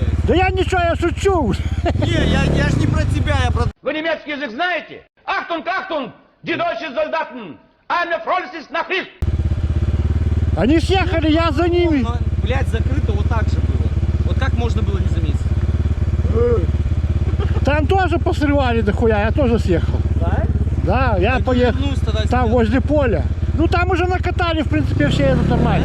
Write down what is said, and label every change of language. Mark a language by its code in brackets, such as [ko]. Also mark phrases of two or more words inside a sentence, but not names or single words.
[ru] Да я ничего, я шучу. Не, я ж не про тебя, я про... Вы немецкий язык знаете? [de] Achtung, Achtung, die deutschen Soldaten, eine Freude nach Hilfe! [ru] Они съехали, я за ними. Но, блядь, закрыто вот так же было. Вот как можно было не заметить? Там тоже посрывали дохуя, я тоже съехал. Да? Да, я поехал. Вернулся тогда Там сюда. возле поля. Ну там уже накатали, в принципе, все это нормально.